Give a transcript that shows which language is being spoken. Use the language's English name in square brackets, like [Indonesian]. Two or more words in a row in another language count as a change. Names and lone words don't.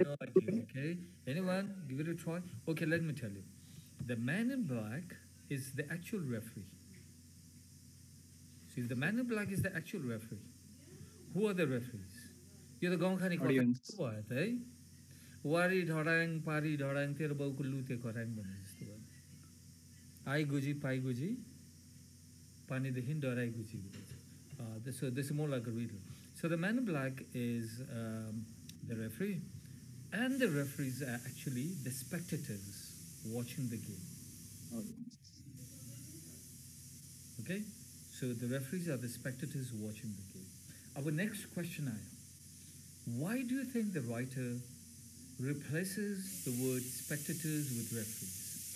[English] No idea, okay. Anyone? Give it a try. Okay, let me tell you. The man in black is the actual referee. See, the man in black is the actual referee. Who are the referees? You're the Gongkhani Audience. [Nepali] वरि ढोराङ, परि ढोराङ, तेरा बाउ कुल्लु ते कोराङ भने जस्तो भयो. ऐ गुजी, पै गुजी, पानी देखि दोरै गुजी. [English] So this is more like a riddle. So the man in black is the referee, and the referees are actually the spectators watching the game. Okay? So the referees are the spectators watching the game. Our next question is, why do you think the writer replaces the word spectators with referees?